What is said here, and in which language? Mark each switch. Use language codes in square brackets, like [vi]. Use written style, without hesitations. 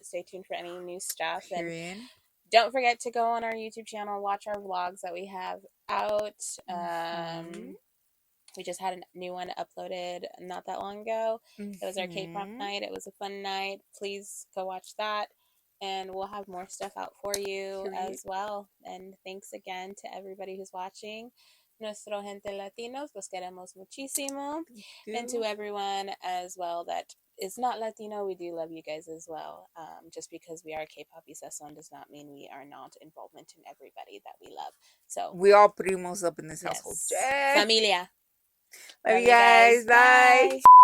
[en] Stay tuned for any new stuff. And don't forget to go on our YouTube channel, watch our vlogs that we have out. We just had a new one uploaded not that long ago. It was our K-pop night. It was a fun night. Please go watch that. And we'll have more stuff out for you as well. And thanks again to everybody who's watching. [es] Nuestro gente latinos, los queremos muchísimo. [en] And to everyone as well that is not Latino, we do love you guys as well. Just because we are KPOP Y SAZÓN does not mean we are not involvement in everybody that we love. So we all primos up in this household. [es] Familia. [en] Love you guys. Bye.